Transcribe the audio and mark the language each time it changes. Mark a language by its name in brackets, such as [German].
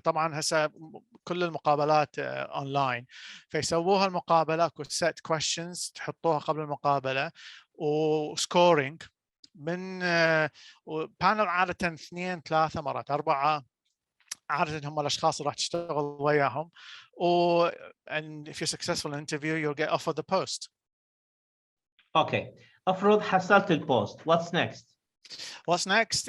[Arabic] طبعا هسه كل المقابلات اونلاين، فيسووها المقابله، اكو سيت كويشنز تحطوها قبل المقابله، وسكورينج من بانل عاده 2 3 مرات 4، عادة هم الاشخاص اللي راح تشتغل وياهم. [English] and if you're successful in an interview you'll get offered the post. [Arabic] اوكي، افرض حصلت البوست، [English] what's next